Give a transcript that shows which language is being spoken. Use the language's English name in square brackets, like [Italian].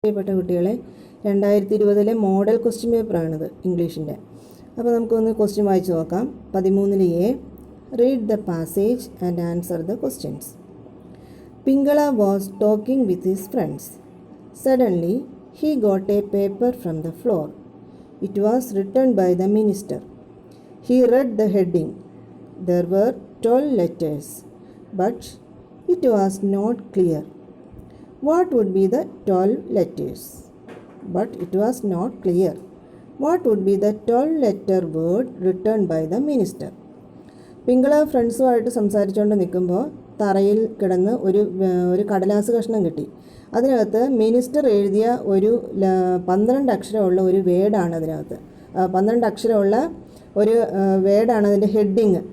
[Malayalam] പ്രിയപ്പെട്ട കുട്ടികളെ 2020 model question പേപ്പറാണിത് ഇംഗ്ലീഷിൻ്റെ. അപ്പോൾ നമുക്കൊന്ന് ക്വസ്റ്റ്യൻ വായിച്ച് നോക്കാം. 13 [English] Read the passage and answer the questions. Pingala was talking with his friends. Suddenly he got a paper from the floor. It was written by the minister. He read the heading. There were 12 letters, but it was not clear what would be the 12 letters. But it was not clear what would be the 12-letter word written by the minister. [Malayalam] പിങ്കള ഫ്രണ്ട്സുമായിട്ട് സംസാരിച്ചുകൊണ്ട് നിൽക്കുമ്പോൾ തറയിൽ കിടന്ന് ഒരു കടലാസ് കഷ്ണം കിട്ടി. അതിനകത്ത് minister എഴുതിയ ഒരു 12 അക്ഷരമുള്ള ഒരു വേർഡാണ്. അതിനകത്ത് 12 അക്ഷരമുള്ള ഒരു വേർഡാണ് അതിൻ്റെ ഹെഡിങ്.